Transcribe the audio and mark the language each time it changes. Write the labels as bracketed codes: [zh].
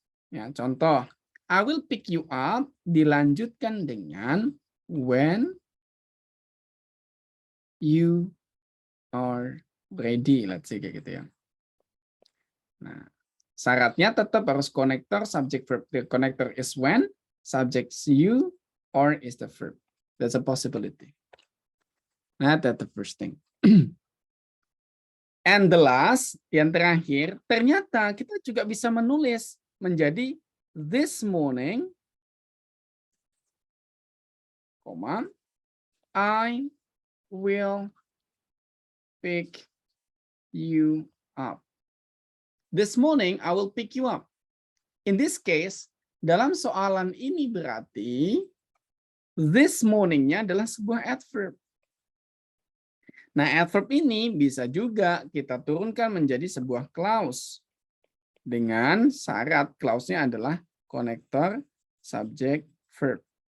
[id] Ya, contoh, [en] I will pick you up [id] dilanjutkan dengan [en] when you are ready. Let's say [id] kayak gitu ya. Nah, syaratnya tetap harus konektor subject verb. [en] The connector is when, subjects you, or is the verb. That's a possibility. Nah, that's the first thing. And the last, [id] yang terakhir, ternyata kita juga bisa menulis menjadi [en] this morning, I will pick you up. This morning, I will pick you up. In this case, [id] dalam soalan ini berarti [en] this morning-nya [id] adalah sebuah adverb. Nah, adverb ini bisa juga kita turunkan menjadi sebuah clause. Dengan syarat clause-nya adalah konektor subject verb.